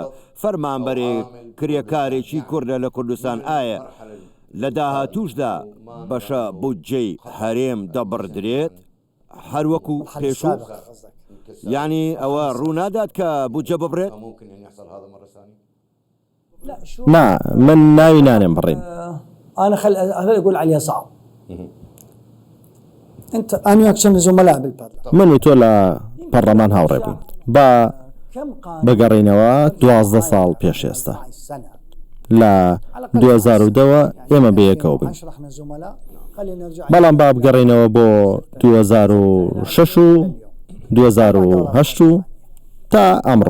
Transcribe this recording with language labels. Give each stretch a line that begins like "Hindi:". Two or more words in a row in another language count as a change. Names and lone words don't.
Central Kurdish: فەرمانبەرێک کرێکارێکی کووردە لە کوردستان ئایا لە داهاتووشدا بەشە بودجەی هەرێم دەبڕدرێت هەروەکو پێشوو؟ یعنی ئەوە ڕوونادات کە بودجە ببڕێت؟ نا من ناوی نانێم بڕێم.
Arabic: أنا أقول عليها صعب. أنا وياك زملاء بالبرلمان.
Central Kurdish: من و تۆ لە پەرلەمان هاوڕێ بووین بە بەگەڕینەوە 12 ساڵ پێش ئێستا لە 2010ەوە ئێمە بەیەکەوە بووین، بەڵام با بگەڕینەوە بۆ 2006 و 2008 و تا ئەمڕۆ.